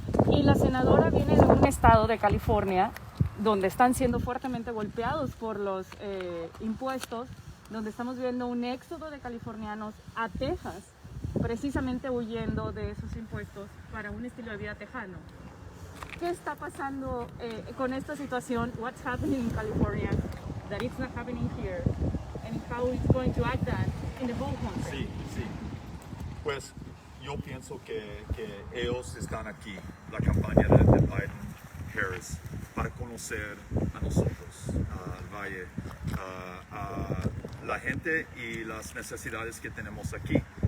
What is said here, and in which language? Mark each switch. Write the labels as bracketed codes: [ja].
[es] Y la senadora viene de un estado de California donde están siendo fuertemente golpeados por los impuestos, donde estamos viendo un éxodo de californianos a Texas, precisamente huyendo de esos impuestos para un estilo de vida tejano. ¿Qué está pasando con esta situación? [en] What's happening in California that it's not happening here, and how it's going to act that in the whole country? [es] Sí, sí. Pues yo pienso que ellos están aquí, la campaña de Biden-Harris, para conocer a nosotros, al Valle, a la gente y las necesidades que tenemos aquí.